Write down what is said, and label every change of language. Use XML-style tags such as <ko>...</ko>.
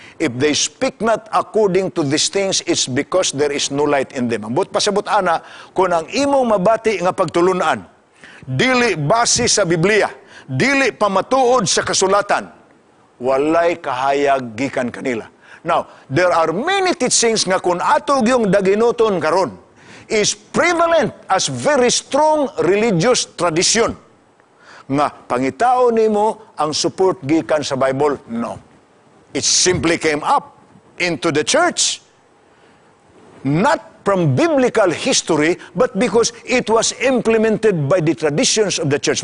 <en>If they speak not according to these things, it's because there is no light in them.</en> <ceb>Ambot pasabot ana, kung ang imong mabati nga pagtulunan, dili base sa Biblia, dili pamatuod sa kasulatan, walay kahayag gikan kanila.</ceb> <en>Now, there are many teachings</en> <ceb>nga kung atog yung daginoton karon</ceb> <en>is prevalent as very strong religious tradition.</en> <ceb>Nga pangitao nimo ang support gikan sa Bible? No.</ceb> <en>It simply came up into the church. Not from biblical history, but because it was implemented by the traditions of the church.</en>